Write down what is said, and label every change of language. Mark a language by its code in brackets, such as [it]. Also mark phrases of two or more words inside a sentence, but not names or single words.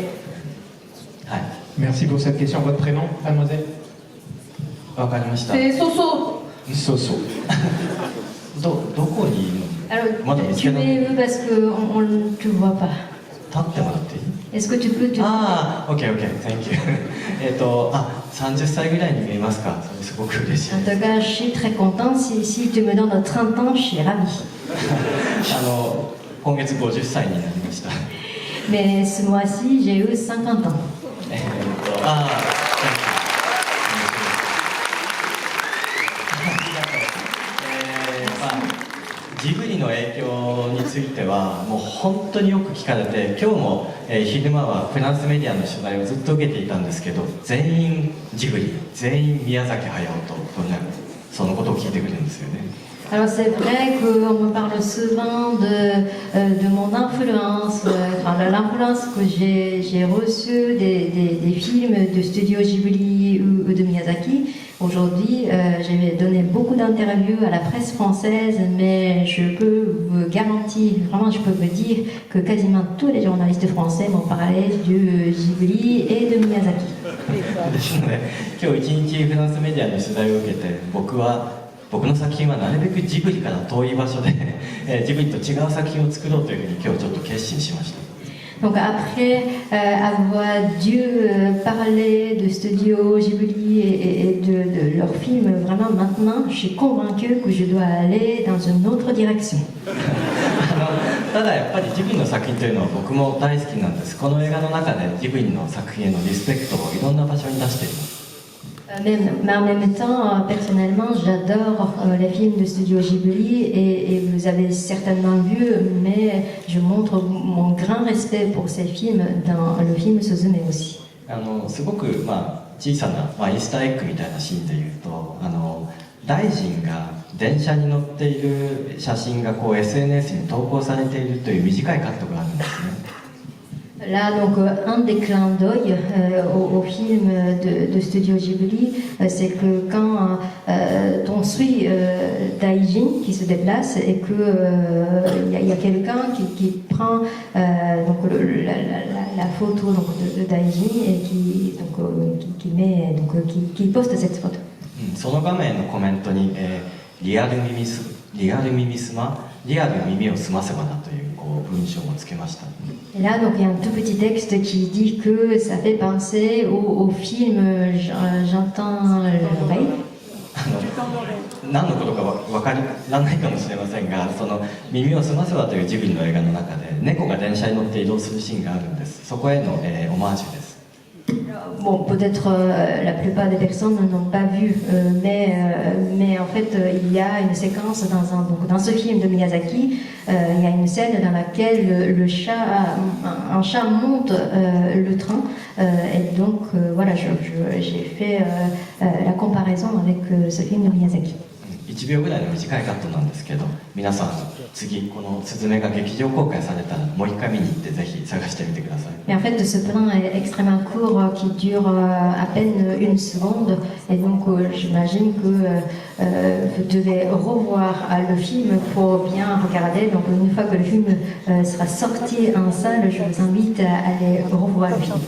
[fr] Merci pour cette question. Votre prénom, mademoiselle? C'est Soso. Soso. Alors, tu mets parce qu'on ne te voit pas. Est-ce que tu peux te... [en] Ah, ok, thank you. [ja] 30 歳ぐらいに見えますか？それすごく嬉しい。 [fr] En tout cas, je suis très contente. Si tu me donnes 30 ans, je suis ravie. [ja] 今月50歳になりました。 [fr] Mais ce mois-ci, j'ai eu 50 ans. [ja] ジブリの影響についてはもう本当によく聞かれて、今日も、昼間はフランスメディアの取材をずっと受けていたんですけど、全員ジブリ、全員宮崎駿とそのことを聞いてくるんですよね。 [fr] Alors c'est vrai qu'on me parle souvent de mon influence, l'influence que j'ai reçue des films de studio Ghibli ou de Miyazaki. Aujourd'hui, j'ai donné beaucoup d'interviews à la presse française, mais je peux vous garantir, vraiment je peux vous dire que quasiment tous les journalistes français m'ont parlé du Ghibli et de Miyazaki. [ja] ですので、今日一日フランスメディアの取材を受けて、僕の作品はなるべくジブリから遠い場所で、ジブリと違う作品を作ろうというふうに今日ちょっと決心しました。 [fr] Donc après avoir dû parler de studio Ghibli et de leurs films, vraiment maintenant, je suis convaincue que je dois aller dans une autre direction. [ja] ただやっぱりジブリの作品というのは僕も大好きなんです。この映画の中でジブリの作品へのリスペクトをいろんな場所に出しています。 [fr] Mais en même temps, personnellement, j'adore les films de studio Ghibli et vous avez certainement vu, mais je montre mon grand respect pour ces films dans le film Suzume aussi. [ja] すごく、小さな、イースターエッグみたいなシーンでいうと、大臣が電車に乗っている写真がこう SNS に投稿されているという短いカットがあるんですね。 [fr] Là, donc, un des clins d'œil au film de Studio Ghibli, c'est que quand on suit Daijin qui se déplace et qu'il y a quelqu'un qui prend donc, la photo donc, de Daijin et qui poste cette photo. [ja] その画面のコメントに、リアル耳すま、リアル耳を澄ませばなという文章をつけました。 [fr] Et là, donc, il y a un tout petit texte qui dit que ça fait penser au film J'entends l'oreille. [ja] 何のことか分からないかもしれませんが、その耳を澄ませばというジブリの映画の中で猫が電車に乗って移動するシーンがあるんです。そこへの、オマージュです。 [fr] Bon, peut-être la plupart des personnes n'ont pas vu, mais en fait, il y a une séquence dans ce film de Miyazaki, il y a une scène dans laquelle un chat monte le train, et donc voilà, j'ai fait la comparaison avec ce film de Miyazaki. [ja] 1秒ぐらいの短いカットなんですけど、皆さん次このスズメが劇場公開されたらもう一回見に行ってぜひ探してみてください。 [fr] Mais en fait, ce plan est extrêmement court, qui dure à peine une seconde, et donc j'imagine que vous devez revoir le film pour bien regarder. Donc une fois que le film sera sorti en salle, je vous invite à aller revoir le film.